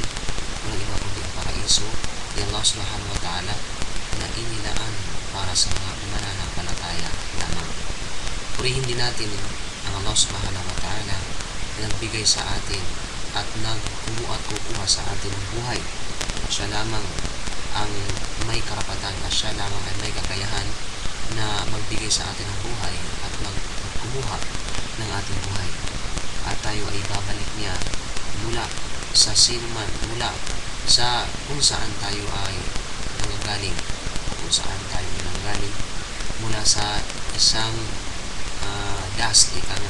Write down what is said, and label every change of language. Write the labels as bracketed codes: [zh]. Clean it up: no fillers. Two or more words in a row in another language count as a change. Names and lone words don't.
[tl] Walang iba kundi ang paraiso ni [ar] الله سبحانه وتعالى [tl] na inilaan para sa mga mananampalataya lamang. Purihin din natin ang [ar] الله سبحانه وتعالى [tl] na nagbigay sa atin at nagkumuha at kukuha sa atin ng buhay. Siya lamang ang may karapatan at siya lamang ay may kakayahan na magbigay sa atin ng buhay at magkumuha ng ating buhay. At tayo ay babalik niya mula sa sinuman, mula sa kung saan tayo ay nanggaling, kung saan tayo nanggaling, mula sa isang dust, ika nga.